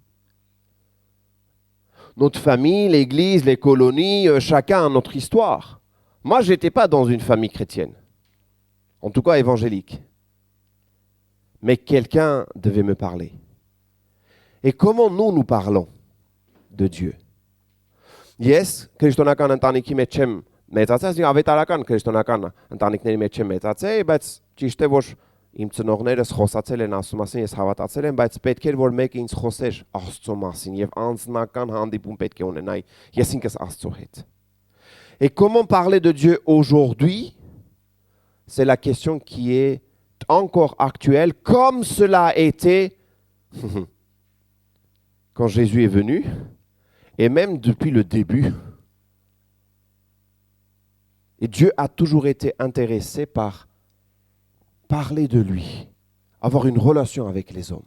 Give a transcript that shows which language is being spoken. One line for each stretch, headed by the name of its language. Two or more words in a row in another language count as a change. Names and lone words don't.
French: Notre famille, l'église, les colonies, chacun a notre histoire. Moi, je n'étais pas dans une famille chrétienne. En tout cas évangélique. Mais quelqu'un devait me parler. Et comment nous parlons de Dieu?
Armenian: Ես քրիստոնական ընտանիքի մեջ չեմ մեծացած, ավետարական քրիստոնական ընտանիքների մեջ չեմ մեծացել, բայց ճիշտ է որ իմ ծնողներս խոսացել են Աստծո մասին, ես հավատացել եմ, բայց պետք էր որ մեկը ինձ խոսեր Աստծո մասին եւ անձնական հանդիպում պետք է ունենայի ես ինքս Աստծո հետ.
French: Et comment parler de Dieu aujourd'hui? C'est la question qui est encore actuelle, comme cela a été quand Jésus est venu. Et même depuis le début, et Dieu a toujours été intéressé par parler de lui, avoir une relation avec les hommes.